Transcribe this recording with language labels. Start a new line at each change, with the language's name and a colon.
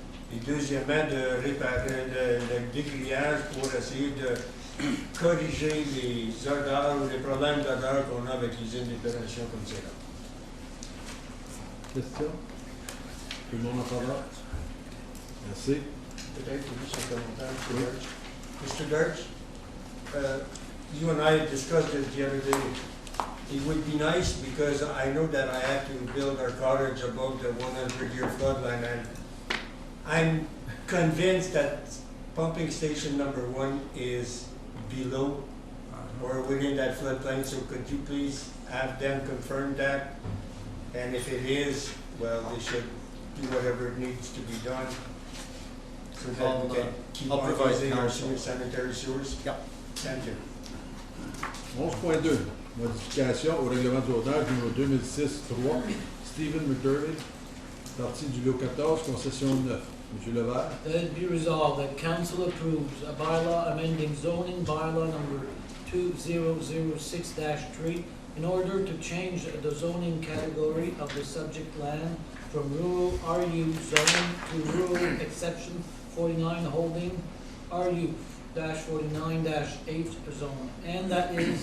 French: Et deuxièmement, de réparer le dégrillage pour essayer de corriger les odeurs ou les problèmes d'odeur qu'on a avec les usines d'épuration comme c'est là. Question? Tout le monde en faveur? Merci. Peut-être juste un commentaire, M. Dirch. Mr. Dirch,
English: you and I discussed it the other day. It would be nice because I know that I have to build our cottage above the 100-year flood line, and I'm convinced that pumping station number 1 is below or within that floodplain, so could you please have them confirm that? And if it is, well, they should do whatever needs to be done so that we can keep on using our sanitary sewers. Yep. Thank you. 11.2.
French: Modification au règlement du zonage numéro 2006-3. Stephen McDermott, partie du lot 14, concession 9. Monsieur Levert.
English: That it be resolved that council approves a bylaw amending zoning bylaw number 2006-3 in order to change the zoning category of the subject land from rural RU zone to rural exception 49 holding RU-49-H zone, and that